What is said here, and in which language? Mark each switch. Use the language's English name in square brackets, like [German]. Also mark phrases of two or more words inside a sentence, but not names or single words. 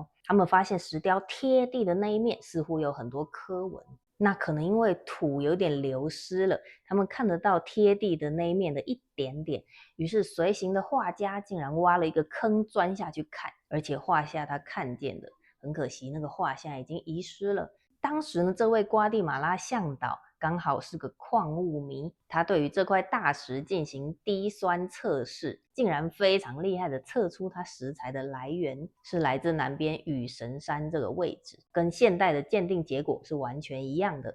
[Chinese] 他們發現石雕貼地的那一面似乎有很多刻紋，那可能因為土有點流失了，他們看得到貼地的那一面的一點點，於是隨行的畫家竟然挖了一個坑鑽下去看，而且畫下他看見的，很可惜那個畫像已經遺失了。當時呢，這位瓜地馬拉向導剛好是個礦物迷，他對於這塊大石進行滴酸測試，竟然非常厲害的測出它石材的來源是來自南邊雨神山這個位置，跟現代的鑑定結果是完全一樣的。